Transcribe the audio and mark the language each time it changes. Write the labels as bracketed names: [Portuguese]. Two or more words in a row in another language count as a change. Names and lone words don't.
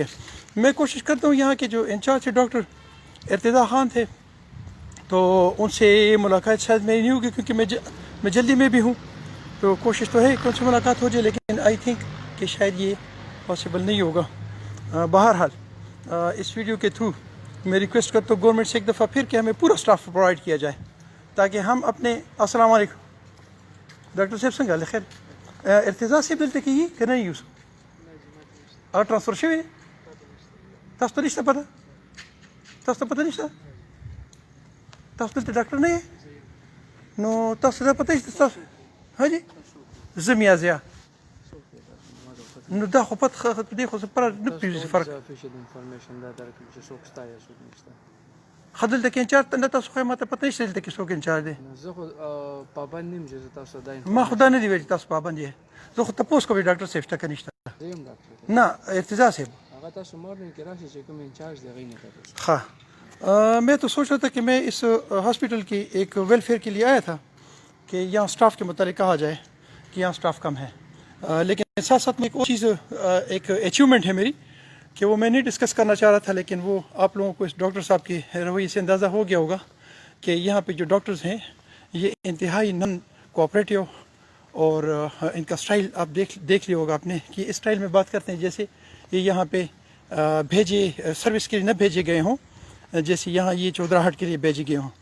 [Urdu] میں کوشش کرتا ہوں یہاں کے جو انچارج تھے ڈاکٹر ارتضا خان تھے تو ان سے ملاقات شاید میری نہیں ہوگی کیونکہ میں جلدی میں بھی ہوں، تو کوشش تو ہے کہ ان سے ملاقات ہو جائے لیکن [English] I think [Urdu] کہ شاید یہ پاسبل نہیں ہوگا. بہرحال اس ویڈیو کے تھرو میں ریکویسٹ کرتا ہوں گورنمنٹ سے ایک دفعہ پھر کہ ہمیں پورا سٹاف پرووائڈ کیا جائے تاکہ ہم اپنے [Pashto] السلام علیکم ڈاکٹر صاحب څنګه له خیر ارتضا صاحب دلته کېږي که نه یوس هغه ټرانسفر شوی دی؟ تاسو ته نشته پته؟ تاسو ته پته نشته؟ تاسو دلته ډاکټر نه یې؟ نو تاسو ته پته نشته تاسو ها جي زه میازیا نو دا خو پته دې خو زه پره نه پوهېږم فرق ښه دلته کې انچارج نه تاسو خو یې ماته پته نشته دلته کې څوک انچارج دی؟ زه خو پابند نیم چې تاسو دا ما خو دا نه دی ویل چې تاسو پابند یې. زه خو تپوس کوم ډاکټر صاحب شته که نشته؟ زه یم ډاکټر نه ارتضا صاحب. هغه تاسو مارننګ کې راشئ چې کوم انچارج دی هغې نه پوښتنه. [Urdu] ہاں، میں تو سوچ رہا تھا کہ میں اس ہاسپٹل کی ایک ویلفیئر کے لیے آیا تھا کہ یہاں سٹاف کے متعلق کہا جائے کہ یہاں سٹاف کم ہے، لیکن ساتھ ساتھ میں ایک اور چیز ایک اچیومنٹ ہے میری کہ وہ میں نہیں ڈسکس کرنا چاہ رہا تھا، لیکن وہ آپ لوگوں کو اس ڈاکٹر صاحب کے رویے سے اندازہ ہو گیا ہوگا کہ یہاں پہ جو ڈاکٹرز ہیں یہ انتہائی [English] non-cooperative, [Urdu] اور ان کا سٹائل آپ دیکھ لیا ہوگا آپ نے کہ اس سٹائل میں بات کرتے ہیں جیسے یہ یہاں پہ بھیجے سروس کے لیے نہ بھیجے گئے ہوں، جیسے یہاں یہ چودراہٹ کے لیے بھیجے گئے ہوں.